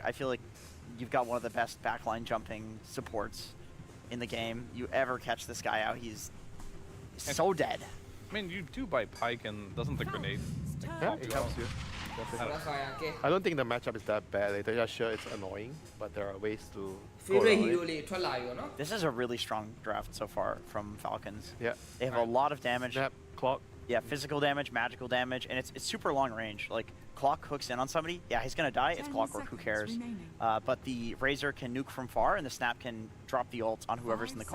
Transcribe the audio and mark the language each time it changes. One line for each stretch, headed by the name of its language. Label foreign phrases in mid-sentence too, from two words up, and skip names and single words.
English: I feel like you've got one of the best backline jumping supports in the game. You ever catch this guy out, he's so dead. I mean, you do buy Pike, and doesn't the grenade? yeah, help it you helps out? you. That's Definitely. why okay I don't think the matchup is that bad. Like, they're just sure it's annoying, but there are ways to go favorite around hero it.
Burmese: လေးထွက်လာပြီပေါ့နော်
English: This is a really strong draft so far from Falcons. Yeah. They have a lot of damage. Snap, clock. Yeah, physical damage, magical damage, and it's super long range. Like, Clock hooks in on somebody, yeah, he's gonna die. It's 10 Clockwork, who cares? seconds remaining. But the Razor can nuke from far, and the Snap can drop the ult on whoever's in the